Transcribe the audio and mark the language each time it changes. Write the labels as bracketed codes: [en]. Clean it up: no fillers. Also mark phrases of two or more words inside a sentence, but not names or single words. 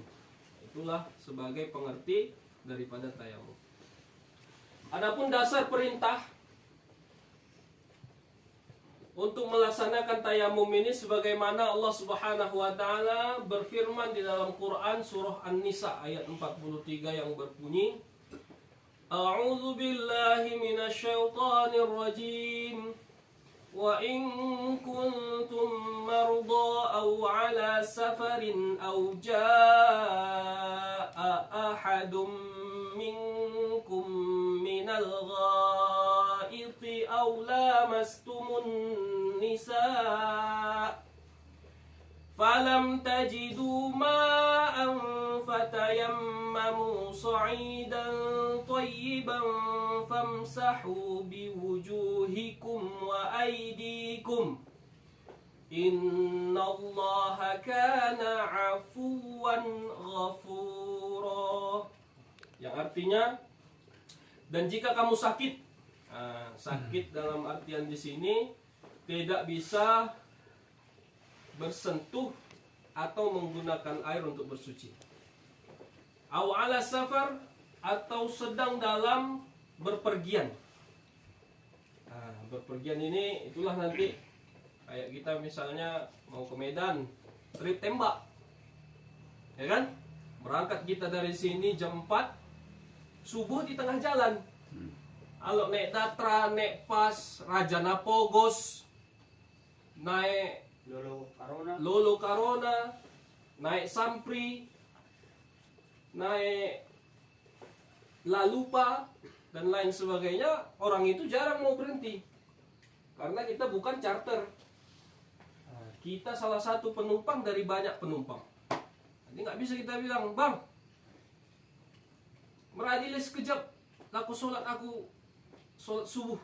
[id] Itulah sebagai pengerti daripada tayamum. Adapun dasar perintah untuk melaksanakan tayamum ini sebagaimana Allah [ar] سبحانه وتعالى [id] berfirman di dalam Quran surah An-Nisa ayat 43 yang berbunyi, [ar] أعوذ بالله من الشيطان الرجيم. وإن كنتم مرضى أو على سفر أو جاء أحد منكم من الغائط أو لامستم النساء فلم تجدوا ماء فتيمموا صعيدا طيبا فامسحوا بوجوهكم وأيديكم إن الله كان عفوا غفورا. [id] Yang artinya, dan jika kamu sakit, sakit dalam artian di sini tidak bisa bersentuh atau menggunakan air untuk bersuci. [ar] أو على سفر, [id] atau sedang dalam berpergian. Berpergian ini itulah nanti kayak kita misalnya mau ke Medan, trip tembak, ya kan? Berangkat kita dari sini jam 4, subuh di tengah jalan. Kalau naik Tatra, naik Pas, Rajana Pogos, naik Lolo Karona, naik Sampri, naik Lalupa dan lain sebagainya, orang itu jarang mau berhenti karena kita bukan charter. Kita salah satu penumpang dari banyak penumpang. Jadi nggak bisa kita bilang, bang, meradilis sekejap, aku sholat subuh.